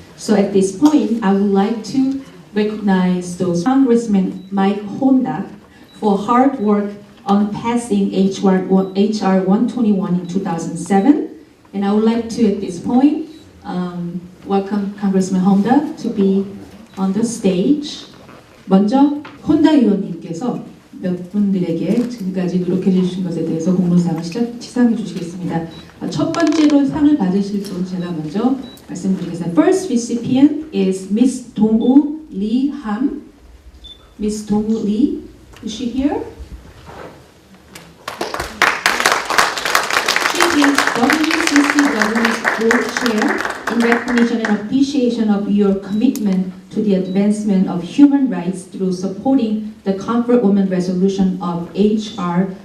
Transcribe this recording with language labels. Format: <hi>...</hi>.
<en>So at this point, I would like to recognize those Congressman Mike Honda for hard work on passing HR 121 in 2007. And I would like to, at this point, welcome Congressman Honda to be on the stage.</en> <ko>먼저 혼다 의원님께서 몇 분들에게 지금까지 노력해 주신 것에 대해서 공로상을 시상해 주시겠습니다. 첫 번째로 상을 받으실 분 제가 먼저 말씀드리겠습니다.</ko> <en>First recipient is Miss Dong-woo Lee Ham. Miss Dong-woo Lee, is she here? She is WCCW's board chair in recognition and appreciation of your commitment to the advancement of human rights through supporting the Comfort Women Resolution of HR</en>